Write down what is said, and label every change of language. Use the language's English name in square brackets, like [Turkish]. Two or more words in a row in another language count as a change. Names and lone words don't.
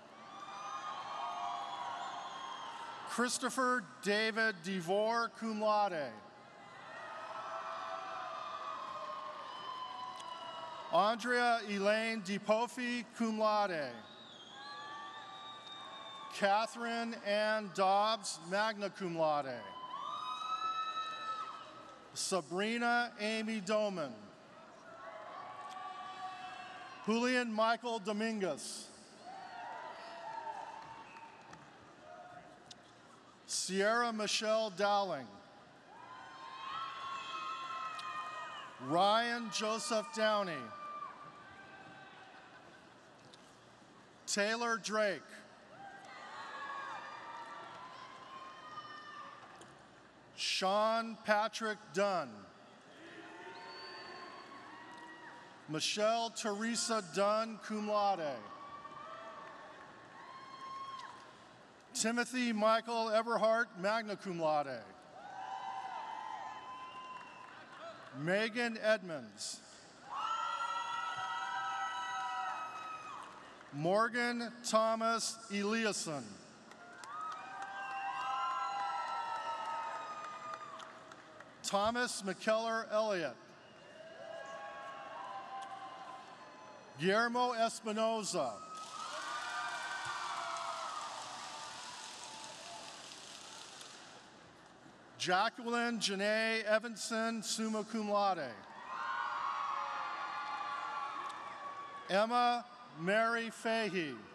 [English] Christopher David DeVore, [Latin] cum laude. [English] Andrea Elaine DePofi, [Latin] cum laude. [English] Catherine Ann Dobbs, [Latin] magna cum laude. [English] Sabrina Amy Doman. Julian Michael Dominguez. Sierra Michelle Dowling. Ryan Joseph Downey. Taylor Drake. Sean Patrick Dunn. Michelle Teresa Dunn, [Latin] cum laude. [English] Timothy Michael Everhart, [Latin] magna cum laude. [English] Megan Edmonds. Morgan Thomas Eliasson. Thomas McKellar Elliott. Guillermo Espinoza. Jacqueline Janae Evanson, [Latin] summa cum laude. [English] Emma Mary Fahey.